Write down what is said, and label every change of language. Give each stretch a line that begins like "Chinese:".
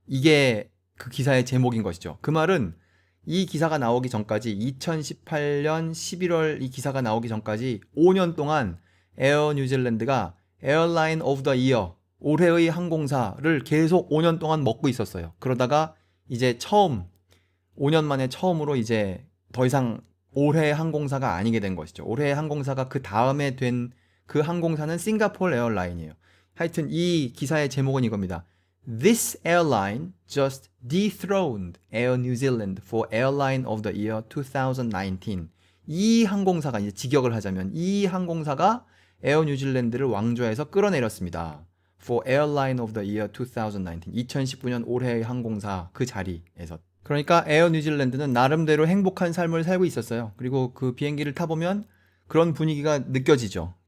Korean: 이게 그 기사의 제목인 것이죠. 그 말은 이 기사가 나오기 전까지 2018년 11월 이 기사가 나오기 전까지 5년 동안 에어 뉴질랜드가 에어라인 오브 더 이어 올해의 항공사를 계속 5년 동안 먹고 있었어요. 그러다가 이제 5년 만에 처음으로 이제 더 이상 올해의 항공사가 아니게 된 것이죠. 올해의 항공사가 그 다음에 된 그 항공사는 싱가포르 에어라인이에요. 하여튼 이 기사의 제목은 이겁니다.
English: This airline just dethroned Air New Zealand for Airline of the Year 2019.
Korean: 이 항공사가 이제 직역을 하자면 이 항공사가 에어 뉴질랜드를 왕좌에서 끌어내렸습니다.
English: For Airline of the Year 2019.
Korean: 2019년 올해의 항공사 그 자리에서. 그러니까 에어 뉴질랜드는 나름대로 행복한 삶을 살고 있었어요. 그리고 그 비행기를 타보면 그런 분위기가 느껴지죠.